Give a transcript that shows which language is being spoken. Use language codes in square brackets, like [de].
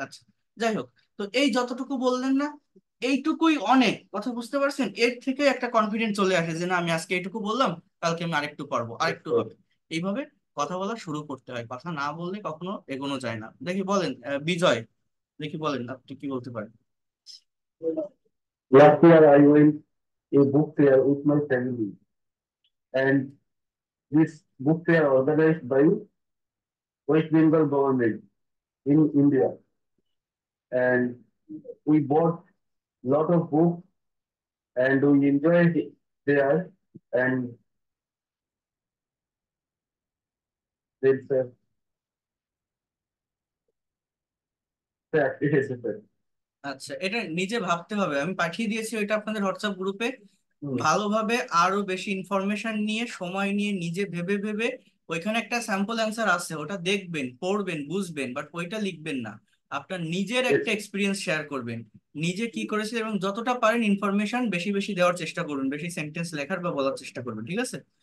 [bn] আচ্ছা, যাই হোক, তো এই যতটুকু বললেন না, এইটুকুই অনেক। কথা বুঝতে পারছেন? এর থেকে একটা কনফিডেন্স চলে আসে যে না, আমি আজকে এইটুকু বললাম, কালকে আমি আরেকটু পারবো, আরেকটু হবে। এইভাবে কথা বলা শুরু করতে হয়, কথা না বললে কখনো এগোনো যায় না। দেখি বলেন, বিজয়, দেখি বলেন আপনি কি বলতে পারেন। [en] Last year, I went a book fair with my family, and this book fair organized by West Bengal government in India, and we bought lot of books and we enjoyed there, and it's a fact, it is a fact. [bn] আচ্ছা, এটা নিজে ভাবতে হবে। আমি পাঠিয়ে দিয়েছি ওইটা আপনাদের হোয়াটসঅ্যাপ গ্রুপে। Hmm. ভালোভাবে আরো বেশি ইনফরমেশন নিয়ে, সময় নিয়ে, নিজে ভেবে ভেবে, ওইখানে একটা স্যাম্পল অ্যান্সার আছে, ওটা দেখবেন, পড়বেন, বুঝবেন, বাট ওইটা লিখবেন না। আপনার নিজের একটা এক্সপিরিয়েন্স শেয়ার করবেন, নিজে কি করেছে, এবং যতটা পারেন ইনফরমেশন বেশি বেশি দেওয়ার চেষ্টা করুন, বেশি সেন্টেন্স লেখার বা বলার চেষ্টা করবেন, ঠিক আছে?